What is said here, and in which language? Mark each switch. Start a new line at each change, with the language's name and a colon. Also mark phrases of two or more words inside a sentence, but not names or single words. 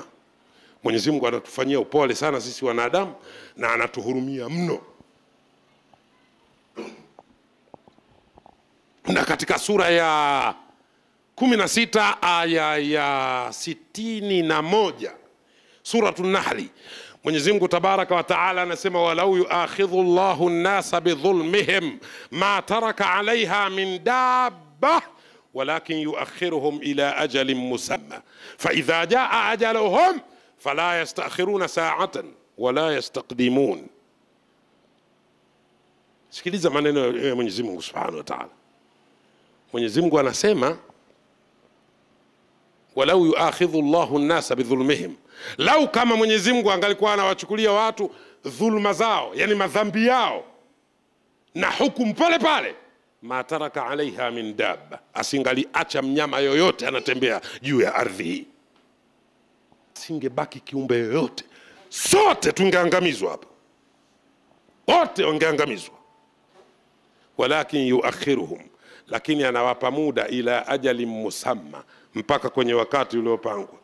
Swahili: Mwenyezi Mungu anatufanyia upole sana sisi wanadamu na anatuhurumia mno. Na katika sura ya 16 aya ya 61 Suratul Nahli, Mwenyezi Mungu
Arabic: تبارك وتعالى anasema, ولو يؤاخذ الله الناس بظلمهم ما ترك عليها من دابة ولكن يؤخرهم إلى أجل مسمى فإذا جاء أجلهم فلا يستأخرون ساعة ولا يستقدمون.
Swahili: Sikiliza maneno ya Mwenyezi Mungu
Arabic: سبحانه وتعالى.
Swahili: Mwenyezi Mungu anasema,
Arabic: ولو يؤاخذ الله الناس بظلمهم,
Swahili: lau kama Mwenyezi Mungu angalikuwa anawachukulia watu dhulma zao, yani madhambi yao, na hukumu pale pale,
Arabic: ما ترك عليها من دابة,
Swahili: asingaliacha mnyama yoyote anatembea juu ya ardhi hii, singebaki kiumbe yoyote, sote tungeangamizwa hapa, wote wangeangamizwa.
Arabic: ولكن يؤخرهم,
Swahili: lakini anawapa muda,
Arabic: إلى أجل مسمى,
Swahili: mpaka kwenye wakati uliopangwa.